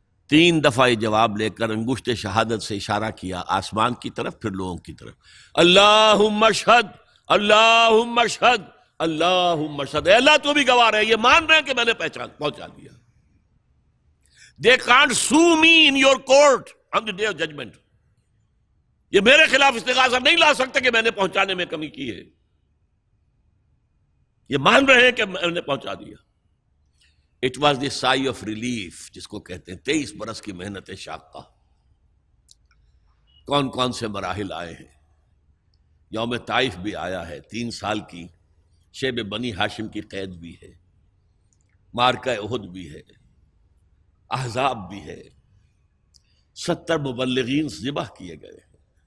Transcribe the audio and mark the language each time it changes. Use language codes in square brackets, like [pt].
[ur] 3 دفعہ یہ جواب لے کر انگشت شہادت سے اشارہ کیا آسمان کی طرف، پھر لوگوں کی طرف. [ar] اللہم اشہد، اللہم اشہد، اللہم اشہد. [ur] اے اللہ تو بھی گواہ رہے، یہ مان رہے ہیں کہ میں نے پہنچا دیا. [en] They can't sue me in your court on the day of judgment. [ur] یہ میرے خلاف استغاثہ نہیں لا سکتے کہ میں نے پہنچانے میں کمی کی ہے. یہ مان رہے ہیں کہ میں نے پہنچا دیا. [en] It was the sigh of relief [ur] جس کو کہتے ہیں 23 برس کی محنت شاقہ. کون کون سے مراحل آئے ہیں. یوم طائف بھی آیا ہے، 3 سال کی شیب بنی ہاشم کی قید بھی ہے، معرکہ احد بھی ہے، احزاب بھی ہے، 70 مبلغین ذبح کیے گئے ہیں.